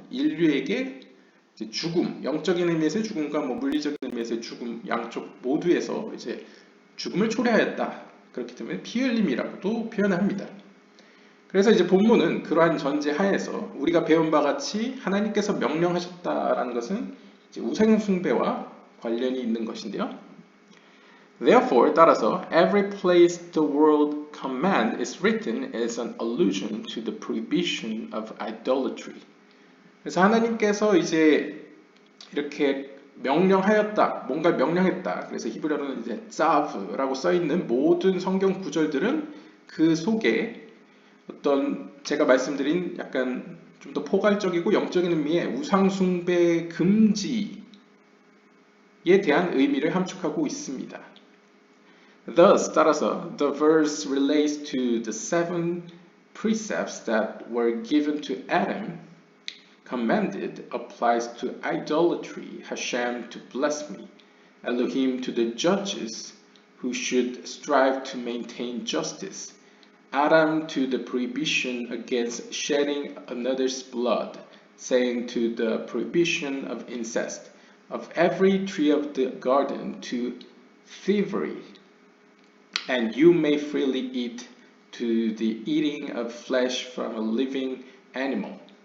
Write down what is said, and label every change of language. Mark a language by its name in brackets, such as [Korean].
[Korean] 인류에게 죽음, 영적인 의미에서의 죽음과 뭐 물리적인 의미에서의 죽음 양쪽 모두에서 이제 죽음을 초래하였다. 그렇기 때문에 피흘림이라고도 표현을 합니다. 그래서 이제 본문은 그러한 전제 하에서 우리가 배운 바 같이 하나님께서 명령하셨다라는 것은 이제 우상숭배와 관련이 있는 것인데요. [English] Therefore, [Korean] 따라서 [English] every place the word command is written is an allusion to the prohibition of idolatry. [Korean] 그래서 하나님께서 이제 이렇게 명령하였다, 뭔가 명령했다. 그래서 히브리어로는 이제 tzav라고 써 있는 모든 성경 구절들은 그 속에 어떤 제가 말씀드린 약간 좀 더 포괄적이고 영적인 의미의 우상숭배 금지에 대한 의미를 함축하고 있습니다. [English] Thus, [Korean] 따라서 [English] the verse relates to the 7 precepts that were given to Adam. Commanded applies to idolatry, Hashem to blasphemy, Elohim to the judges who should strive to maintain justice, Adam to the prohibition against shedding another's blood, saying to the prohibition of incest, of every tree of the garden to thievery, and you may freely eat to the eating of flesh from a living animal.